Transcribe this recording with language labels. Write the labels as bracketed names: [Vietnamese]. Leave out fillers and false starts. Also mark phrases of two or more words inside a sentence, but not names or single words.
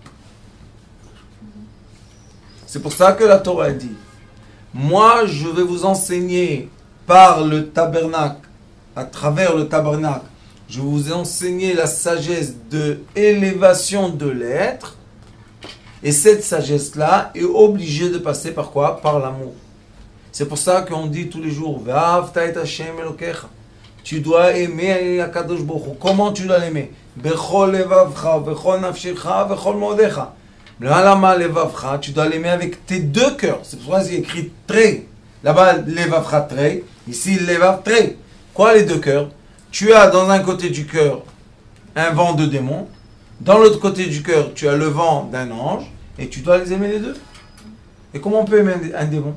[French] C'est pour ça que la Torah dit, moi, je vais vous enseigner par le tabernacle, à travers le tabernacle, je vais vous enseigner la sagesse de élévation de l'être. Et cette sagesse-là est obligée de passer par quoi? Par l'amour. C'est pour ça qu'on dit tous les jours, [Hebrew] ואהבת את השם אלוקיך. [French] Tu dois aimer Akadosh Baruch Hu. Comment tu dois l'aimer? [Hebrew] בכל לבבך בכל נפשך בכל מאדך. אלמה לבבך, [French] tu dois l'aimer avec tes deux cœurs. C'est pour ça qu'il est écrit trei. [Hebrew] Là-bas, לבבך תרי. Ici, לבב תרי. [French] Quoi les deux cœurs? Tu as dans un côté du cœur un vent de démon. Dans l'autre côté du cœur, tu as le vent d'un ange. Et tu dois les aimer les deux. Et comment on peut aimer un démon?